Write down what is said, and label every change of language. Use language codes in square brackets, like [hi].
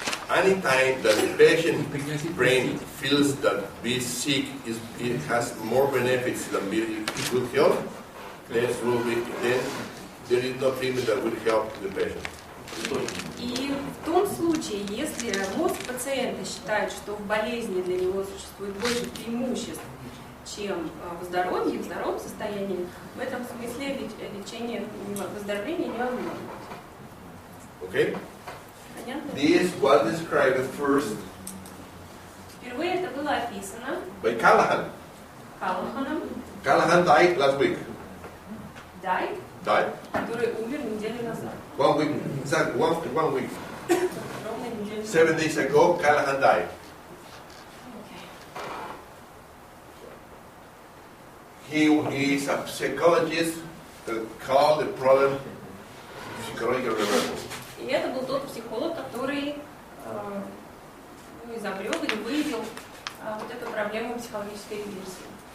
[en] Anytime that the patient's brain feels that being sick it has more benefits than being good health, then there is no treatment that will help the patient. [ru] И в том случае, если мозг пациента считает, что в болезни для него существует больше преимуществ, чем в здоровье, в здоровом состоянии, в этом смысле лечение выздоровления невозможно. [en] Okay? [ru] Понятно? [en] This was described first [ru] Впервые это было описано [en] by Callahan. [ru] Каллаханом, [en] Callahan died last week. Died? [ru] который умер неделю назад. [en] 1 week. Exactly, one week. [ru] Ровно неделю назад. [en] 7 days ago, Callahan died. He is a psychologist that called the problem psychological reversal. [ru] И это был тот психолог, который изобрел или выявил вот эту проблему психологической реверсии.